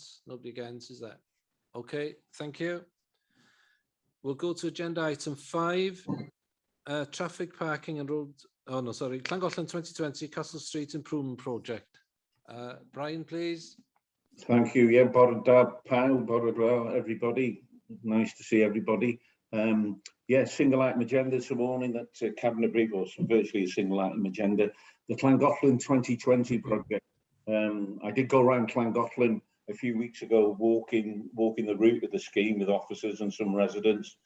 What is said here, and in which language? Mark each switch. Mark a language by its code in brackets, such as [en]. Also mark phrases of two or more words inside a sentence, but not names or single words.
[en] Nobody against, is that? Okay, thank you. We'll go to agenda item 5, traffic, parking and road. Oh no, sorry, Llangollen 2020 Castle Street Improvement Project. Brian, please. Thank you. Yeah, [cy] bore da pawb, bore da everybody. [en] Nice to see everybody. Yeah, single item agenda this morning. That's a cabinet brief, or virtually a single item agenda. The Llangollen 2020 project. I did go around Llangollen a few weeks ago, walking the route of the scheme with officers and some residents,